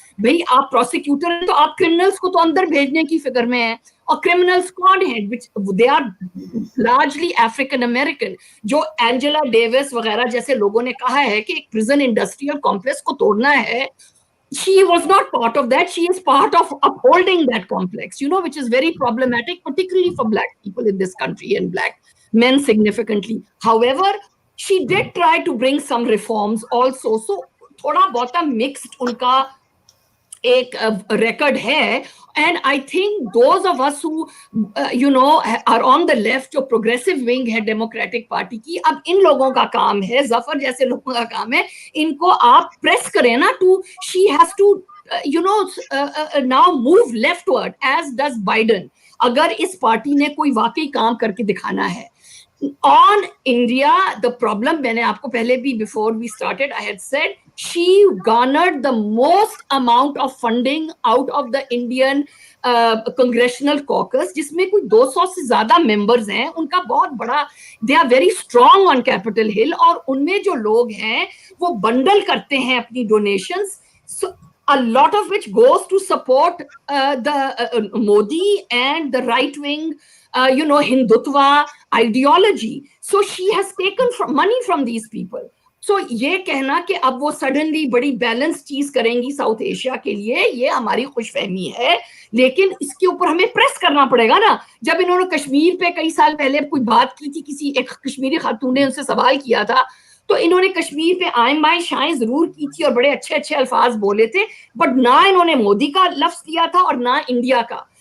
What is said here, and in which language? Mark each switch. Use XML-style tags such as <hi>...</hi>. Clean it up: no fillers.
<hi>भाई आप प्रोसिक्यूटर हैं तो आप क्रिमिनल्स को तो अंदर भेजने की फिक्र में है, और क्रिमिनल्स कौन है,</hi> <en>Which they are largely African American.</en> <hi>जो एंजेला डेविस वगैरह जैसे लोगों ने कहा है कि एक प्रिजन इंडस्ट्रियल कॉम्प्लेक्स को तोड़ना है,</hi> <en>she was not part of that. She is part of upholding that complex, you know, which is very problematic, particularly for black people in this country and black men significantly. However, she did try to bring some reforms also.</en> <hi>So thoda bahut mixed unka एक record है,</hi> <en>and I think those of us who you know are on the left,</en> <hi>जो progressive wing है democratic party की, अब इन लोगों का काम है, जफर जैसे लोगों का काम है, इनको आप प्रेस करें ना</hi> <en>to she has to you know now move leftward as does Biden,</en> <hi>अगर इस पार्टी ने कोई वाकई काम करके दिखाना है।</hi> <en>On India, the problem,</en> <hi>मैंने आपको पहले भी</hi> <en>before we started I had said she garnered the most amount of funding out of the Indian congressional caucus,</en> <hi>जिसमें कोई 200 से ज्यादा members हैं, उनका बहुत बड़ा,</hi> <en>they are very strong on Capitol Hill,</en> <hi>और उनमें जो लोग हैं वो बंडल करते हैं अपनी</hi> <en>donations, so a lot of which goes to support the Modi and the right wing you know Hindutva ideology. So she has taken money from these people.</en> <hi>सो ये कहना कि अब वो सडनली बड़ी बैलेंस चीज करेंगी साउथ एशिया के लिए, ये हमारी खुशफहमी है, लेकिन इसके ऊपर हमें प्रेस करना पड़ेगा ना। जब इन्होंने कश्मीर पे कई साल पहले कोई बात की थी, किसी एक कश्मीरी खातून ने उनसे सवाल किया था, तो इन्होंने कश्मीर पे आयन बाय शायें जरूर की थी और बड़े अच्छे अच्छे अल्फाज बोले थे, बट ना इन्होंने मोदी का लफ्ज दिया था और ना इंडिया का।</hi>